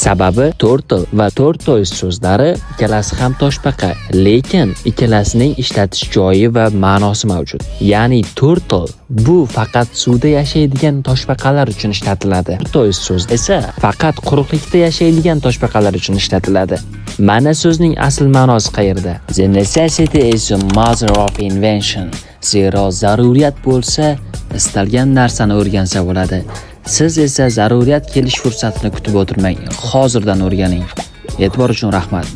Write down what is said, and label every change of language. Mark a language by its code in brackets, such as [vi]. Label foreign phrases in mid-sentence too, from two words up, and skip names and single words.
[uz] Sababi turtle va tortoise so'zlari ikkalasi ham toshbaqa, lekin ikkalasining ishlatish joyi va ma'nosi mavjud. Ya'ni turtle bu faqat suvda yashaydigan toshbaqalar uchun ishlatiladi. Tortoise so'zi esa faqat quruqlikda yashaydigan toshbaqalar uchun ishlatiladi. Mana so'zning asl ma'nosi qayerda? [en] The necessity is the mother of invention. [uz] Zero zaruriyat bo'lsa, istalgan narsani o'rgansa bo'ladi. Siz esa zaruriyat kelish fursatini kutib o'tirmang. Hozirdan o'rganing. E'tibor uchun rahmat.